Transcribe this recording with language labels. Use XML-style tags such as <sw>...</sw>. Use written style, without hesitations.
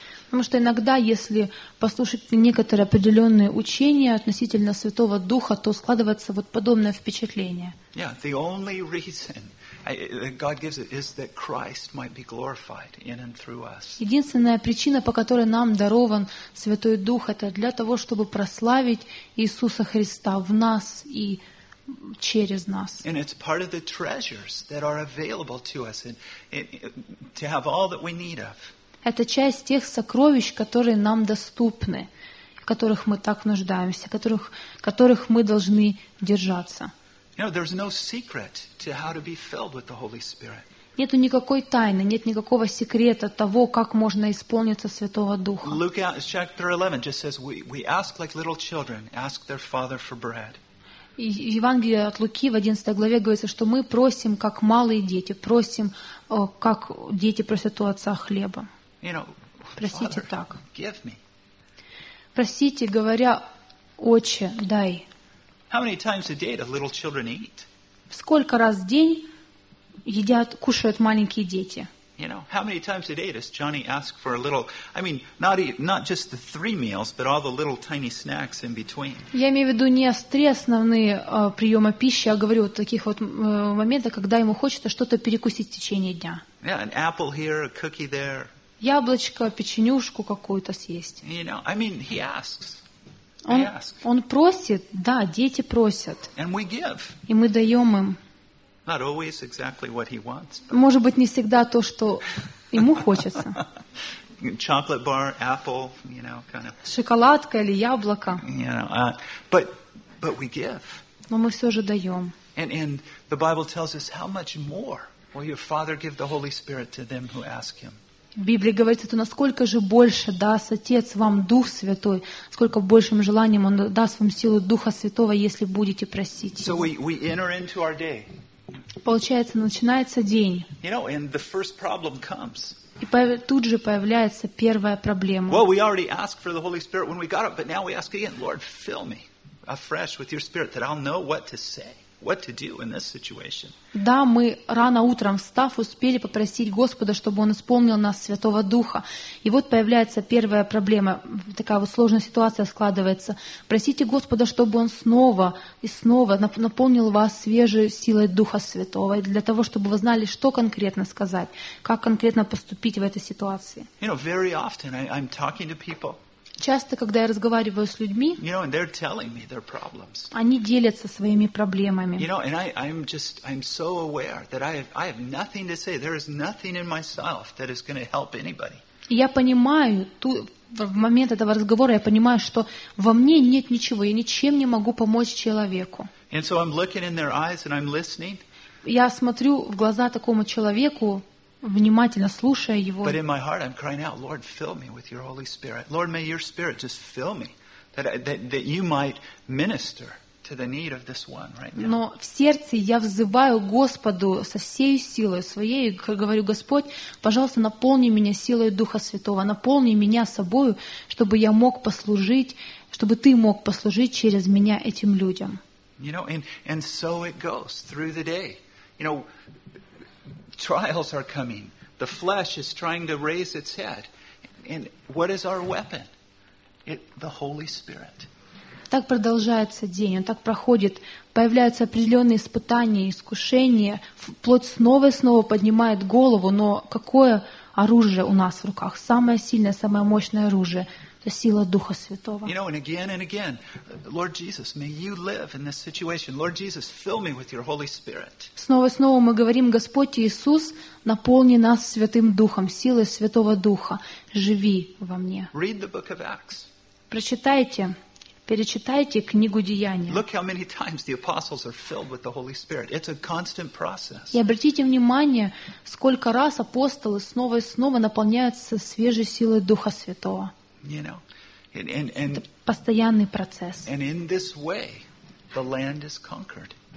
<ru>Потому что иногда, если послушать некоторые определенные учения относительно Святого Духа, то складывается вот подобное впечатление.</ru> <en>Yeah, the only reason God gives it is that Christ might be glorified in and through us.</en> <ru>Единственная причина, по которой нам дарован Святой Дух, это для того, чтобы прославить Иисуса Христа в нас и через нас.</ru> <en>And it's part of the treasures that are available to us and to have all that we need of.</en> <ru>Это часть тех сокровищ, которые нам доступны, в которых мы так нуждаемся, которых мы должны держаться.</ru> <en>You know, there's no secret to how to be filled with the Holy Spirit.</en> <ru>Нету никакой тайны, нет никакого секрета того, как можно исполниться Святого Духа.</ru> <en>Luke chapter 11 just says we ask like little children, ask their father for bread.</en> <ru>Евангелие от Луки в 11 главе говорится, что мы просим как малые дети, просим как дети просят у отца хлеба.</ru> <en>You know,</en> <ru>просите</ru> <en>Father,</en> <ru>так.</ru> <en>Give me.</en> <ru>Просите, говоря, Отче, дай.</ru> <en>How many times a day do little children eat?</en> <ru>Сколько раз в день едят, кушают маленькие дети?</ru> <en>You know, how many times a day does Johnny ask for a little? I mean, not just the three meals, but all the little tiny snacks in between.</en> <ru>Я имею в виду не три основные приема пищи, а говорю вот таких вот моментах, когда ему хочется что-то перекусить в течение дня.</ru> <en>Yeah, an apple here, a cookie there.</en> <ru>Яблочко, печенюшку какую-то съесть.</ru> <en>You know, I mean, he asks.</en> <ru>Он просит, да, дети просят.</ru> <en>And we give.</en> <ru>И мы даем им.</ru> <en>Not always exactly what he wants, but...</en> <ru>Может быть, не всегда то, что ему хочется.</ru> <en>Chocolate bar, apple, you know, kind of...</en> <ru>Шоколадка или яблоко.</ru> <en>You know, but we give.</en> <ru>Но мы все же даем.</ru> <en>And the Bible tells us how much more will your Father give the Holy Spirit to them who ask him.</en> <ru>В Библии говорится, то насколько же больше даст Отец вам Дух Святой, сколько большим желанием Он даст вам силу Духа Святого, если будете просить.</ru> <en>So we enter into our day.</en> <ru>Получается, начинается день.</ru> <en>You know, and the first problem comes.</en> <ru>И тут же появляется первая проблема.</ru> <en>Well, we already asked for the Holy Spirit when we got up, but now we ask again, Lord, fill me afresh with your Spirit that I'll know what to say. what to do in this situation.</en> <ru>Да, мы рано утром встав успели попросить Господа, чтобы Он исполнил нас Святого Духа. И вот появляется первая проблема, такая вот сложная ситуация складывается. Просите Господа, чтобы Он снова и снова наполнил вас свежей силой Духа Святого, для того, чтобы вы знали, что конкретно сказать, как конкретно поступить в этой ситуации.</ru> <en>You know, very often I'm talking to people.</en> <ru>Часто, когда я разговариваю с людьми,</ru> <en>you know, and they're telling me their problems.</en> <ru>Они делятся своими проблемами.</ru> <en>You know, and I'm so aware that I have nothing to say. There is nothing in myself that is going to help anybody.</en> <ru>Я понимаю, в момент этого разговора я понимаю, что во мне нет ничего, я ничем не могу помочь человеку.</ru> <en>And so I'm looking in their eyes and I'm listening.</en> <ru>Я смотрю в глаза такому человеку, внимательно слушая его.</ru> <en>But in my heart I'm crying out, Lord, fill me with your Holy Spirit. Lord, may your Spirit just fill me, that you might minister to the need of this one right now.</en> <ru>Но в сердце я взываю Господу со всей силой своей, говорю: Господь, пожалуйста, наполни меня силой Духа Святого, наполни меня собою, чтобы я мог послужить, чтобы ты мог послужить через меня этим людям.</ru> <en>You know, and so it goes through the day. You know, trials are coming. The flesh is trying to raise its head. And what is our weapon? It the Holy Spirit.</en> <ru>Так продолжается день, он так проходит, появляются определенные испытания, искушения, плоть снова и снова поднимает голову, но какое оружие у нас в руках? Самое сильное, самое мощное оружие – это сила Духа Святого.</ru> <en>You know, and again, Lord Jesus, may you live in this situation. Lord Jesus, fill me with your Holy Spirit.</en> <ru>Снова и снова мы говорим: Господь Иисус, наполни нас Святым Духом, силой Святого Духа, живи во мне.</ru> <en>Read the book of Acts.</en> <ru>Прочитайте. Перечитайте книгу Деяния.</ru> <en>Look how many times the apostles are filled with the Holy Spirit. It's a constant process.</en> <ru>И обратите внимание, сколько раз апостолы снова и снова наполняются свежей силой Духа Святого.</ru> <en>You know, and</en> <ru>это постоянный процесс.</ru> <en>And in this way, the land is conquered.</en>